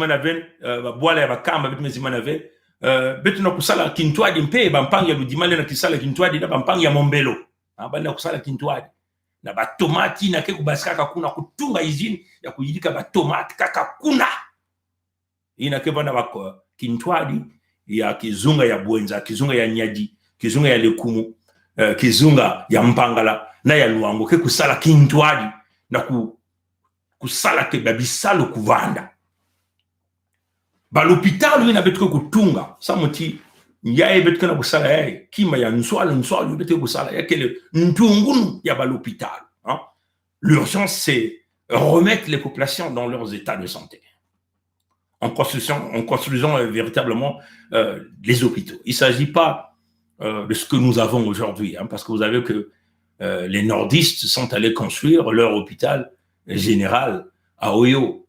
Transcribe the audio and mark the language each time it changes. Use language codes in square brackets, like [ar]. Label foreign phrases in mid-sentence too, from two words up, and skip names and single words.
[ktu] na ven babwala ya bakamba betu mezima na ve betu na kusala kintwadi mpe bampangi ya ludimale na kisala kintwadi na bampangi ya mombelo bana kusala kintwadi na batomati na keku basikaka kuna kutunga izini ya kuyilika batomati kaka kuna ina kebana bako kintwadi ya kizunga ya Bwenza, kizunga ya Nyadi, kizunga ya Lekumu, kizunga ya Mpangala na ya Luango ke kusala kintwadi na kusala ke babisalo kuvanda balopitalo ina betko kutunga samuti yae betko na kusala yae kima ya nswalo betko kusala yakele ntungunu ya balopitalo [fr] l'urgence c'est remettre les populations dans leurs états de santé en construisant véritablement les hôpitaux. Il ne s'agit pas de ce que nous avons aujourd'hui, parce que vous savez que les nordistes sont allés construire leur hôpital général à Oyo.